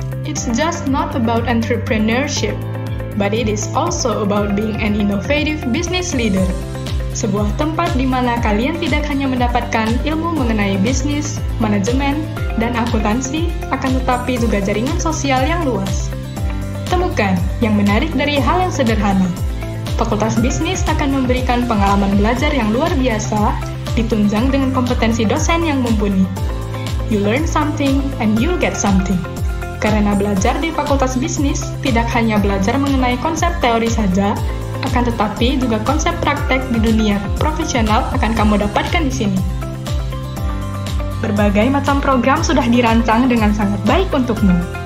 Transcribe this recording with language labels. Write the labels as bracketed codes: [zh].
[en] It's just not about entrepreneurship, but it is also about being an innovative business leader. [id] Sebuah tempat di mana kalian tidak hanya mendapatkan ilmu mengenai bisnis, manajemen, dan akuntansi, akan tetapi juga jaringan sosial yang luas. Temukan yang menarik dari hal yang sederhana. Fakultas Bisnis akan memberikan pengalaman belajar yang luar biasa, ditunjang dengan kompetensi dosen yang mumpuni. [en] You learn something and you get something. [id] Karena belajar di Fakultas Bisnis tidak hanya belajar mengenai konsep teori saja, akan tetapi juga konsep praktek di dunia profesional akan kamu dapatkan di sini. Berbagai macam program sudah dirancang dengan sangat baik untukmu.